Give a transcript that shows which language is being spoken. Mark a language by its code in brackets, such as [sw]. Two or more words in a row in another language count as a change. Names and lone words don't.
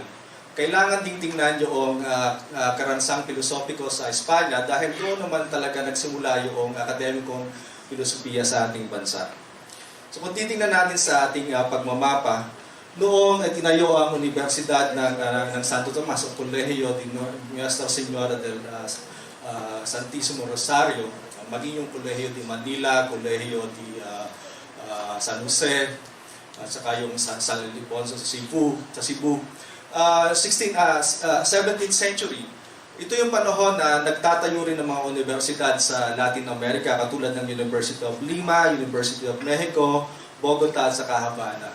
[tl] Kailangan ding tingnan yung karanasang filosopiko sa Espanya dahil doon naman talaga nagsimula yung akademikong filosofiya sa ating bansa. So kung titingnan natin sa ating pagmamapa, noong tinayo ang Universidad ng Santo Tomas o Colegio de Nuestra Señora del Santísimo Rosario, maging yung Colegio de Manila, Colegio de San Jose, at saka yung San Ildefonso sa Cebu. [en] 17th century. [tl] Ito yung panahon na nagtatayo rin ng mga universidad sa Latin America katulad ng University of Lima, University of Mexico, Bogota at saka Havana.